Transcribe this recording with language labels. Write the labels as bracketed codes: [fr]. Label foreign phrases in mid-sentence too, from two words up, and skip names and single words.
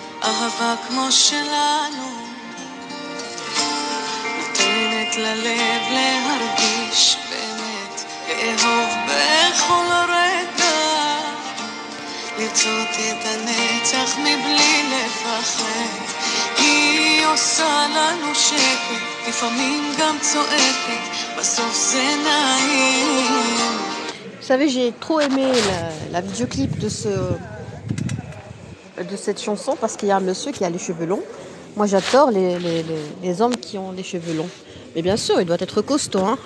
[he] אהבה כמו שלנו נותנת ללב להרגיש באמת לאהוב בכל רגע לרצות את הנצח מבלי לפחד היא עושה לנו שקט לפעמים גם צועקת בסוף זה נעים. [fr] Vous savez, j'ai trop aimé la vidéoclip de cette chanson parce qu'il y a un monsieur qui a les cheveux longs. Moi, j'adore les hommes qui ont les cheveux longs. Mais bien sûr, il doit être costaud. Hein.